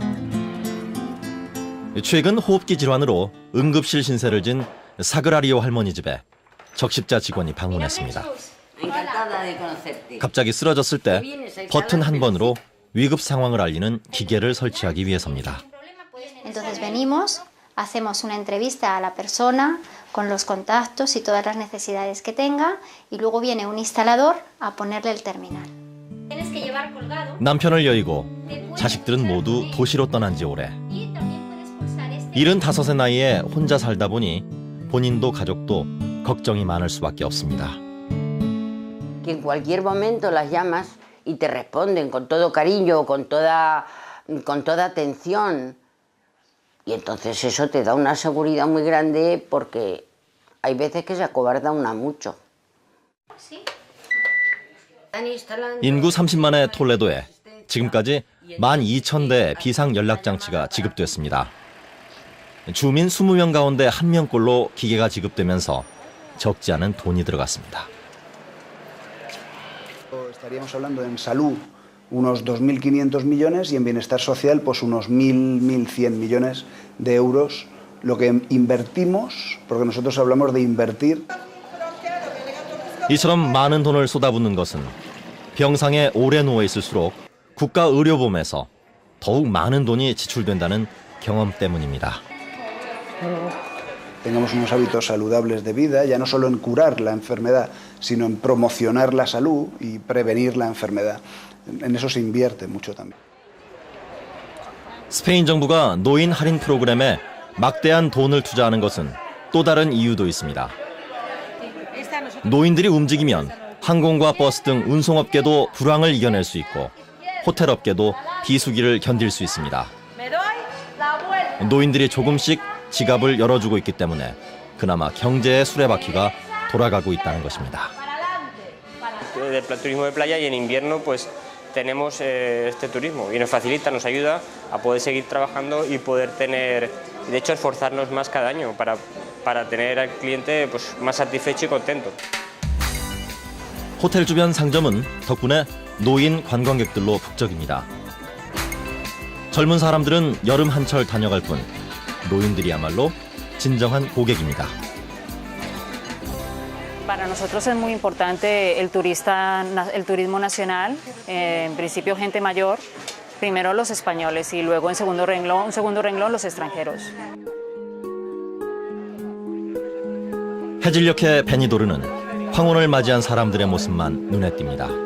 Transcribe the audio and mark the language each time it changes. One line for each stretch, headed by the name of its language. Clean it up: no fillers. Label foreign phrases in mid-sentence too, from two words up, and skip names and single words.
Korean: 최근 호흡기 질환으로 응급실 신세를 진 사그라리오 할머니 집에 적십자 직원이 방문했습니다. 갑자기 쓰러졌을 때 버튼 한 번으로 위급 상황을 알리는 기계를 설치하기 위해서입니다.
Spanish: Entonces venimos, hacemos una entrevista a la persona con los contactos y todas las necesidades que tenga y luego viene un instalador a ponerle el terminal. Tienes que llevar colgado.
Korean: 남편을 여의고 자식들은 모두 도시로 떠난 지 오래. 75의 나이에 혼자 살다 보니 본인도 가족도 걱정이 많을 수밖에 없습니다.
Spanish: Que en cualquier momento las llamas y te responden con todo cariño, con toda atención. Y entonces eso te da una seguridad muy grande porque hay veces que se acobarda una mucho.
Korean: 인구 30만의 톨레도에 지금까지 12,000대 비상 연락 장치가 지급됐습니다. 주민 20명 가운데 1명꼴로 기계가 지급되면서 적지 않은 돈이 들어갔습니다.
Spanish: Estaríamos hablando en salud unos 2.500 millones y en bienestar social pues unos 1.100 millones de euros lo que invertimos, porque nosotros hablamos de invertir.
Korean: 이처럼 많은 돈을 쏟아붓는 것은 병상에 오래 누워 있을수록 국가 의료보험에서 더욱 많은 돈이 지출된다는 경험 때문입니다.
Spanish: Tengamos unos hábitos saludables de vida, ya no solo en curar la enfermedad, sino en promocionar la salud y prevenir la enfermedad. En eso se invierte mucho también.
Korean: 스페인 정부가 노인 할인 프로그램에 막대한 돈을 투자하는 것은 또 다른 이유도 있습니다. 노인들이 움직이면 항공과 버스 등 운송업계도 불황을 이겨낼 수 있고 호텔업계도 비수기를 견딜 수 있습니다. 노인들이 조금씩 지갑을 열어주고 있기 때문에 그나마 경제의 수레바퀴가 돌아가고 있다는 것입니다.
Spanish: Del turismo de playa y en invierno pues tenemos este turismo y nos facilita, nos ayuda a poder seguir trabajando y poder tener, de hecho esforzarnos más cada año para tener al cliente pues más satisfecho y contento.
Korean: 호텔 주변 상점은 덕분에 노인 관광객들로 북적입니다. 젊은 사람들은 여름 한철 다녀갈 뿐 노인들이야말로 진정한 고객입니다.
Spanish: Para nosotros es muy importante el turismo nacional, en principio gente mayor, primero los españoles y luego en segundo renglón los extranjeros.
Korean: 해질녘의 베니도르는 황혼을 맞이한 사람들의 모습만 눈에 띕니다.